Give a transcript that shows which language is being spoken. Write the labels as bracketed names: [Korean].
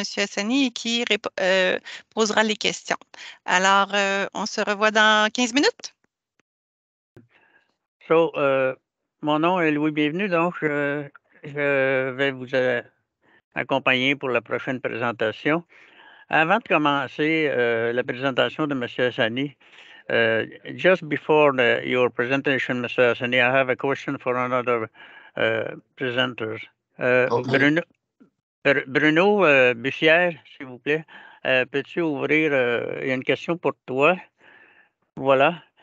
[French] Hassani et qui posera les questions. Alors, on se revoit dans 15 minutes. Mon nom est Louis Bienvenu, donc je vais vous accompagner pour la prochaine présentation. Avant de commencer la présentation de M. [English] Hassani, just before your presentation, Mr. Hassani, I have a question for another presenters. Okay. [French] Bruno Bussière, s'il vous plaît, peux-tu ouvrir? Il y a une question pour toi. Voilà.